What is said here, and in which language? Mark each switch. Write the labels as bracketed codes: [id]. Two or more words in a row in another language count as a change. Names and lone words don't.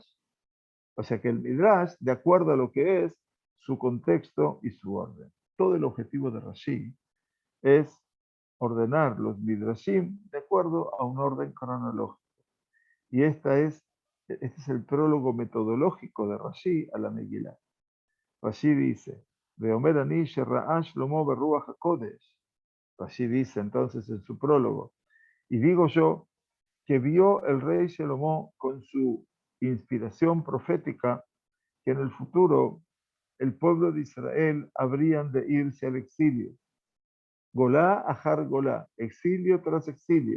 [es] O sea que el Midrash, de acuerdo a lo que es su contexto y su orden. Todo el objetivo de Rashi es ordenar los Midrashim de acuerdo a un orden cronológico. Y este es el prólogo metodológico de Rashi a la Megilá. [he] Rashi dice, ואומר אני שראה שלמה ברוח הקודש. [es] Rashi dice entonces en su prólogo, y digo yo que vio el rey Shlomo con su inspiración profética que en el futuro el pueblo de Israel habrían de irse al exilio. [he] גולה אחר גולה, [es] exilio tras exilio.